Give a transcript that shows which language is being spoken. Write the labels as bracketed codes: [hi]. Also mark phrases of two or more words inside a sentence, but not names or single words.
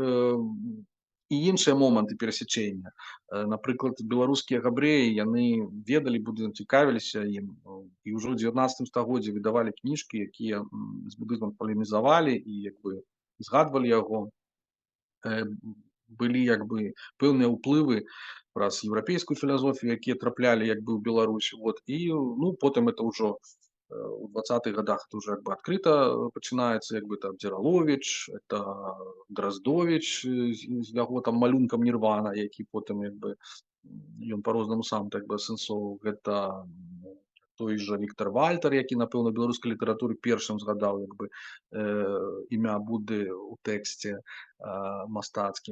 [be] Ёсць і іншыя моманты перасячэння. Напрыклад, беларускія габрэі, яны ведалі будызм, цікавіліся ім, і ўжо ў 19 стагоддзі выдавалі кніжкі, якія з будызмам палемізавалі і як бы згадвалі яго. Былі як бы пэўныя ўплывы праз еўрапейскую філасофію, якія траплялі як бы ў Беларусь. Вот. І ну, потым это ўжо у 20-х годах [ru] это уже как бы открыто [be] пачынаецца, як бы там Дзераловіч, это Дроздович з яго там малюнкам Нірвана, які потым як бы ён по-рознаму сам так бы асэнсоўваў. Гэта той жа Віктор Вальтер, які, напэўна, беларускай літаратуры першым згадаў як бы імя Будды ў тэксце мастацкім.